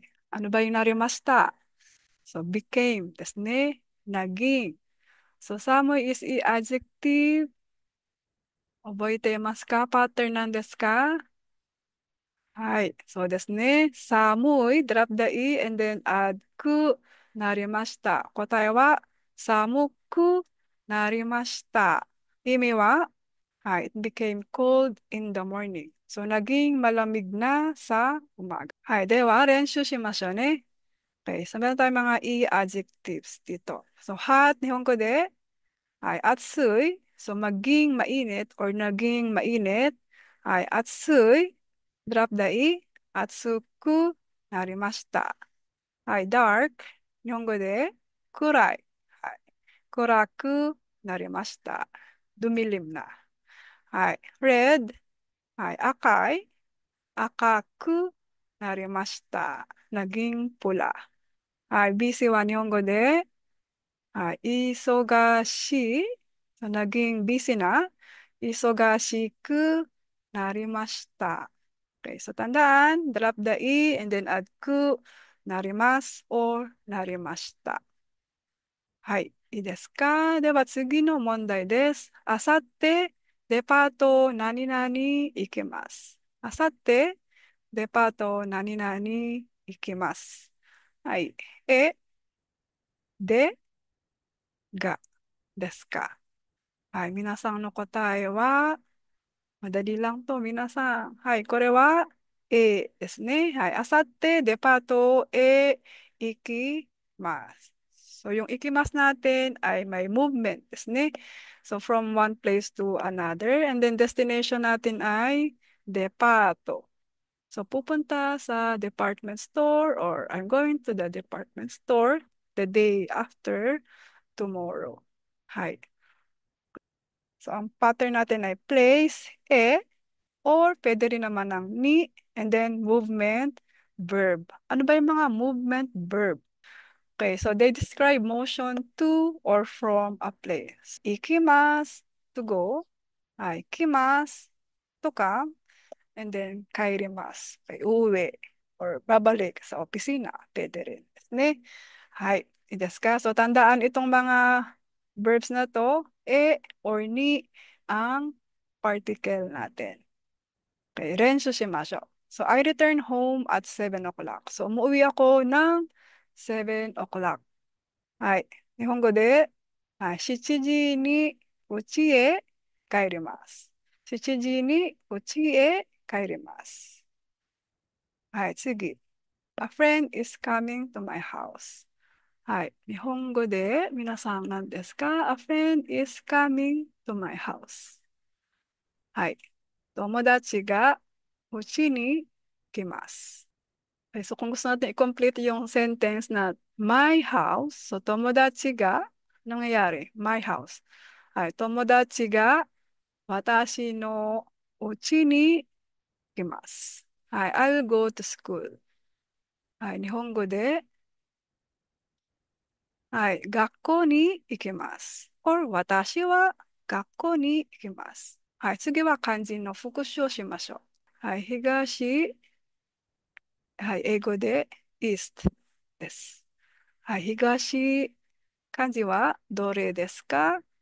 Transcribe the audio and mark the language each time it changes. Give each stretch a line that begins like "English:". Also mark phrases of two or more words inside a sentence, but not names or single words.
Filipino: ano ba yung なりました？
English: So, became
Japanese: ですね。
Filipino: naging.
English: So, 寒い is a adjective.
Japanese: 覚えていますか？パターンなんですか？はい。そうですね。
English: 寒い、drop the e, and then add くなりました。
Japanese: 答えは、寒くなりました。意味は、
English: はい。It became cold in the morning. So,
Filipino: naging malamig na sa umaga.
Japanese: はい。では、練習しましょうね。Okay.
Filipino: So, meron tayong mga e-adjectives dito. So, hot,
Japanese: 日本語で,
Filipino: ay atsui. So, maging mainit or naging mainit ay atsui.
English: Drop the i.
Japanese: 暑くなりました.
Filipino: Ay dark.
Japanese: 日本語で暗い. Ay, 暗くなりました.
Filipino: Dumilim na. Ay, red. Ay,
Japanese: akai. 赤くなりました.
Filipino: Naging pula. Ay, busy
Japanese: は日本語で忙しい.
Filipino: So, naging busy na.
Japanese: 忙しくなりました.
Filipino: Okay, so tandaan,
English: drop the i and then add ku, narimas or narimashita.
Japanese: はい、いいですか？では次の問題です。あさってデパート何々行きます。あさってデパート何々行きます。はい。で、がですか？はい、皆さんの答えは、
Filipino: madali lang to,
Japanese: 皆さん。はい、これは A ですね。はい、あさってデパートへ行きます。
Filipino: So, yung
Japanese: 行きます
Filipino: natin ay may movement
Japanese: ですね.
English: So, from one place to another. And then,
Filipino: destination natin ay depato. So, pupunta sa department store
English: or I'm going to the department store the day after tomorrow. Hi. So,
Filipino: ang pattern natin ay place, or pwede rin naman ng ni,
English: and then movement, verb.
Filipino: Ano ba yung mga movement verb?
English: Okay, so they describe motion to or from a place. Ikimas, to go. Ay, kimas, to come. And then,
Filipino: kairimas, okay, uuwi. Or babalik sa opisina, pwede rin.
Japanese: ですね。はい、いいですか？
Filipino: So, tandaan itong mga verbs na to, or ni ang particle natin.
Japanese: Okay, 練習しましょう.
English: So, I return home at 7 o'clock. So,
Filipino: umuwi ako ng 7 o'clock.
Japanese: はい。日本語で、はい、7時に家へ帰ります。 7時に家へ帰ります。はい、
English: 次。A friend is coming to my house.
Japanese: はい。日本語で皆さん何ですか？
English: A friend is coming to my house.
Japanese: はい。友達がうちに来ます。
Filipino: Okay, so kung gusto natin i-complete yung sentence na
English: my house,
Filipino: so
Japanese: 友達が,
Filipino: nangyayari,
English: my house.
Filipino: Ay,
Japanese: 友達が私の家に来ます.
Filipino: Ay,
English: I'll go to school.
Filipino: Ay,
Japanese: 日本語で,
Filipino: ay,
Japanese: 学校に行きます. Or 私は学校に行きます. はい、次は漢字の復習をしましょう。はい、東、はい、英語で east です。はい、東、漢字はどれですか？